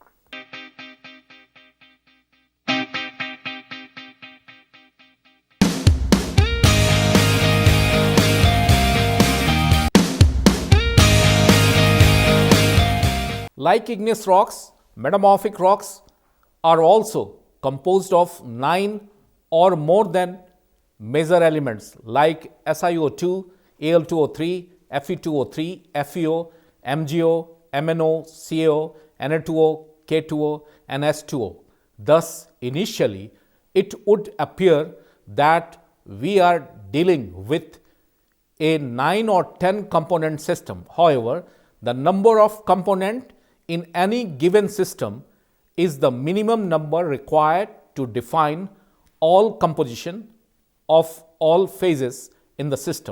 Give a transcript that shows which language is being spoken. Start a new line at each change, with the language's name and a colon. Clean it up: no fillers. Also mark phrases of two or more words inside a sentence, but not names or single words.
English: Like igneous rocks, metamorphic rocks are also composed of 9 or more than major elements like SiO2, Al2O3, Fe2O3, FeO, MgO, MnO, CaO, Na2O, K2O, and S2O. Thus, initially, it would appear that we are dealing with a 9 or 10 component system. However, the number of components in any given system is the minimum number required to define all composition of all phases in the system.